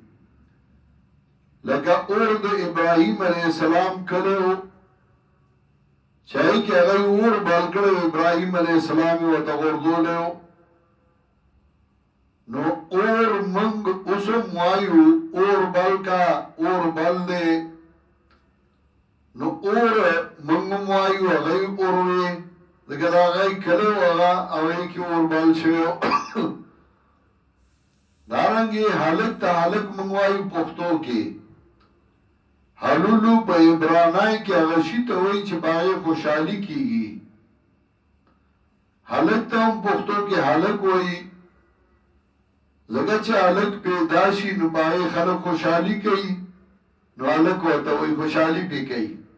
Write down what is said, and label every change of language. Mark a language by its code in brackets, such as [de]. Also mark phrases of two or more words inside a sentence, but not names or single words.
[ps] لکه اور د ابراهیم [ar] علیه السلام [ps] کلی و چې هغې کې هغه اور بل کړی ابراهیم [ar] علیه السلام [ps] یې ورته غورځولی و نو اور موږ اوس هم وایو اور بل کا اور بل دی نو اور موږ هم وایو هغه یې اور وی ځکه د هغه یې کلی و هغه هغې کې اور بل شوی و دارنګې هلک ته هلک موږ وایو پښتو کې حلولو په عبرانی کې هغه شي ته وایي چې په هغې خوشحالي کېږي هلک ته هم پښتو کې هلک وایي ځکه چې هلک پیدا شي نو په هغې خلک خوشحالي کوي نو هلک ورته وایي خوشحالي پې کوي